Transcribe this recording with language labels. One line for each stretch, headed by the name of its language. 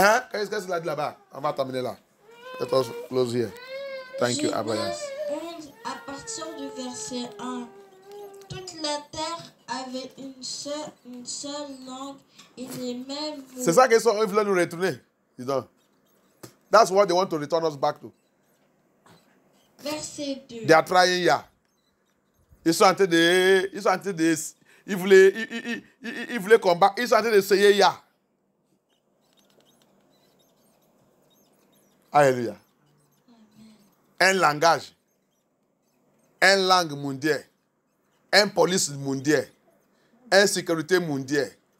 French: Qu'est-ce qu'il a dit là-bas? On va terminer là.
English: Let us close here. Thank you, Abraham.
French: 11, à partir du verset 1. Toute la terre avait une seule langue et les mêmes mots. C'est ça qu'ils veulent nous retourner. Dis donc.
English: That's what they want to return us back to.
French: Verset 2.
English: They are trying, yeah.
French: Ils sont en train de, ils voulaient combattre, ils sont en train d'essayer, yeah. Alléluia. Un langage, un langue mondiale, un police mondial, une sécurité mondiale.